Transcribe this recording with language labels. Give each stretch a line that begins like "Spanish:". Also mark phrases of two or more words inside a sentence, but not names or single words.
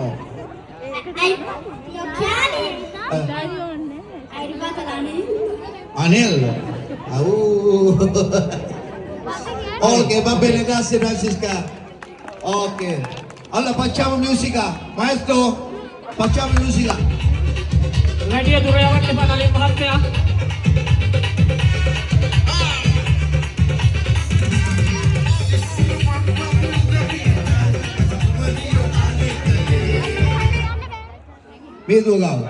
Italian: Hai gli occhiali? Hai rubato l'anello? Anello? Ok, va bene, grazie Francesca. Ok. Allora facciamo musica. Maestro, facciamo musica.
Sinhala: වැඩිය දුර යවන්න එපා නලින් මහත්තයා. මේ දුව ගාව.